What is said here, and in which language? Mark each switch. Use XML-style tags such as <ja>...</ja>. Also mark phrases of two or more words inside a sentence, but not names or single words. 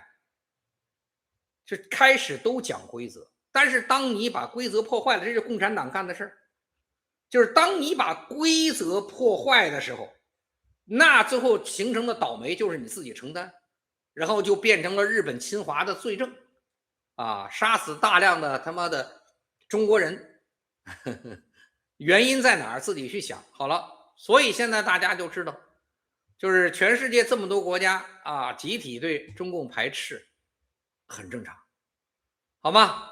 <zh>就開始都講規則，但是當你把規則破壞了，這是共產黨幹的事兒。就是當你把規則破壞的時候，那最後形成的倒霉就是你自己承擔，然後就變成了日本侵華的罪證啊，殺死大量的他媽的中國人。原因在哪兒？自己去想好了。所以現在大家就知道，就是全世界这麼多國家啊，集體對中共排斥，很正常，好嗎？</zh>